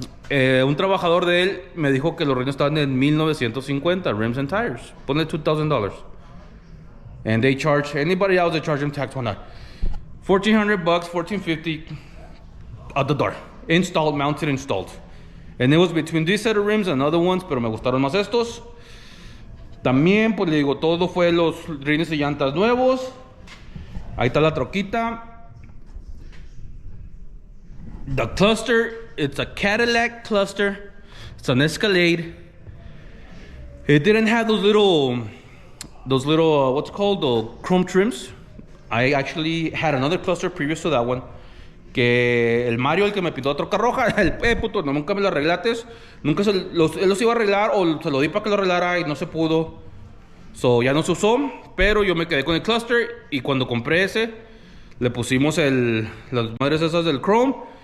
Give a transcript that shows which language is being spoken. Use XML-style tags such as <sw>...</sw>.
<es>Un trabajador de él me dijo que los rines estaban en $1,950,</es> <en>rims and tires.</en> <es>Ponle $2,000.</es> <en>And they charge anybody else, they charge them tax on that. $1,400, $1,450 at the door. Installed, mounted, installed. And it was between this set of rims and other ones,</en> <es>pero me gustaron más estos. También, pues le digo, todo fue los rines y llantas nuevos. Ahí está la troquita.</es> <en>The cluster, it's a Cadillac cluster. It's an Escalade. It didn't have those little what's called the chrome trims. I actually had another cluster previous to that one.</en> <es>Que el Mario, el que me pintó la troca roja, el puto, no, nunca me lo arreglates. Nunca él los iba a arreglar, o se lo di para que lo arreglara y no se pudo. So ya no se usó, pero yo me quedé con el cluster. Y cuando compré ese, le pusimos las madres esas del chrome.</es>